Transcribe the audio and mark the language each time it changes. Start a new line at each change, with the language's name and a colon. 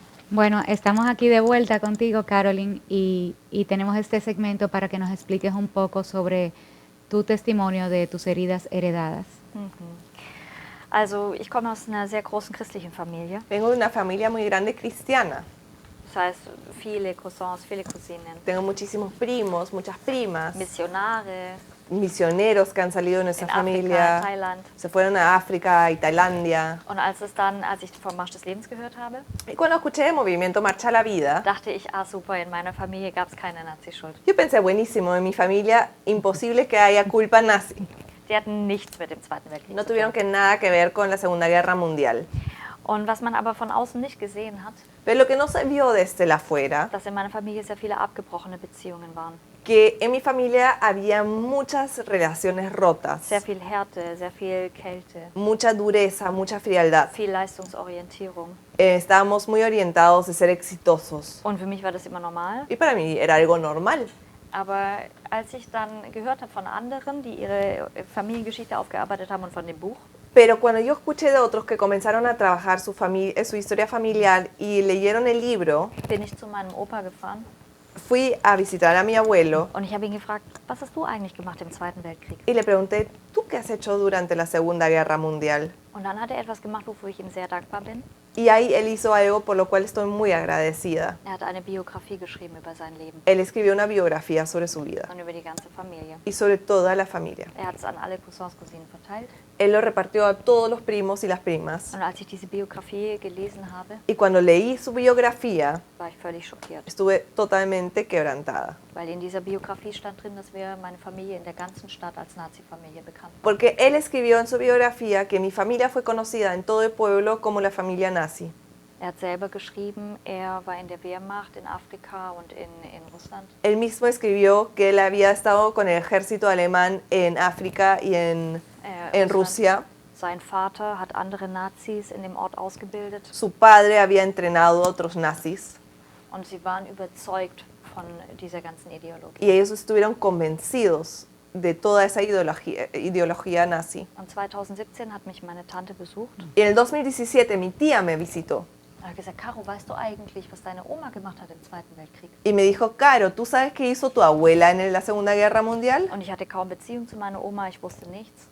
Spanish: Bueno, estamos aquí de vuelta contigo, Caroline, y tenemos este segmento para que nos expliques un poco sobre tu testimonio de tus heridas heredadas.
German: Also ich komme aus einer sehr großen christlichen Familie.
Spanish: Vengo de una familia muy grande cristiana.
German: Das heißt, viele Cousins, viele Cousinen,
Spanish: Tengo muchísimos primos, muchas primas,
German: Missionare
Spanish: misioneros que han salido de nuestra
German: in Afrika,
Spanish: familia.
German: Thailand.
Spanish: Se fueron a África y Tailandia.
German: Und als ich vom Marsch des Lebens gehört habe,
Spanish: Y cuando escuché el movimiento Marcha a la Vida,
German: dachte ich, super, in meiner Familie gab es keine Nazi-Schuld.
Spanish: yo pensé, buenísimo, en mi familia, imposible que haya culpa nazi.
German: Die hatten nichts mit dem Zweiten Weltkrieg
Spanish: No
German: zu
Spanish: tuvieron
German: tun.
Spanish: que nada que ver con la Segunda Guerra Mundial.
German: Und was man aber von außen nicht gesehen hat,
Spanish: Pero lo que no se vio desde la afuera,
German: dass in meiner Familie sehr viele abgebrochene Beziehungen waren.
Spanish: que en mi familia había muchas relaciones rotas,
German: Sehr viel Härte, sehr viel Kälte,
Spanish: mucha dureza, mucha frialdad.
German: viel Leistungsorientierung.
Spanish: Estábamos muy orientados de ser exitosos.
German: Und für mich war das immer normal.
Spanish: Y para mí era algo normal.
German: Aber als ich dann gehört habe von anderen, die ihre Familiengeschichte aufgearbeitet haben und von dem Buch,
Spanish: Pero cuando yo escuché de otros que comenzaron a trabajar su historia familiar y leyeron el libro,
German: bin ich zu meinem Opa gefahren
Spanish: fui a visitar a mi abuelo
German: und ich habe ihn gefragt, was hast du eigentlich gemacht im Zweiten Weltkrieg?
Spanish: y le pregunté, ¿tú qué has hecho durante la Segunda Guerra Mundial?
German: Und dann hat er etwas gemacht, wofür ich ihm sehr dankbar bin.
Spanish: Y ahí él hizo algo por lo cual estoy muy agradecida.
German: Er hat eine Biografie geschrieben über sein Leben
Spanish: Él escribió una biografía sobre su vida
German: und über die ganze Familie.
Spanish: y sobre toda la familia.
German: Er hat es an alle Cousins, Cousinen verteilt.
Spanish: Él lo repartió a todos los primos y las primas.
German: Und als ich diese Biografie gelesen habe,
Spanish: Y cuando leí su biografía,
German: war ich völlig schockiert.
Spanish: estuve totalmente quebrantada.
German: Weil in dieser Biografie stand drin, dass wir meine Familie in der ganzen Stadt als Nazi-Familie bekannt waren.
Spanish: Porque él escribió en su biografía que mi familia fue conocida en todo el pueblo como la familia nazi.
German: Er hat selber geschrieben, er war in der Wehrmacht in Afrika und in Russland.
Spanish: Él mismo escribió que él había estado con el ejército alemán en África y en Rusia.
German: Sein Vater hat andere Nazis in dem Ort ausgebildet
Spanish: Su padre había entrenado a otros nazis
German: und sie waren überzeugt von dieser ganzen Ideologie.
Spanish: y ellos estuvieron convencidos de toda esa ideología nazi.
German: Und 2017 hat mich meine Tante besucht.
Spanish: Y en el 2017 mi tía me visitó
German: Er hat gesagt, Caro, weißt du eigentlich, was deine Oma gemacht hat im Zweiten Weltkrieg?
Spanish: y me dijo, Caro, ¿tú sabes qué hizo tu abuela en la Segunda Guerra Mundial?
German: Und ich hatte kaum Beziehung zu meiner Oma, ich wusste nichts.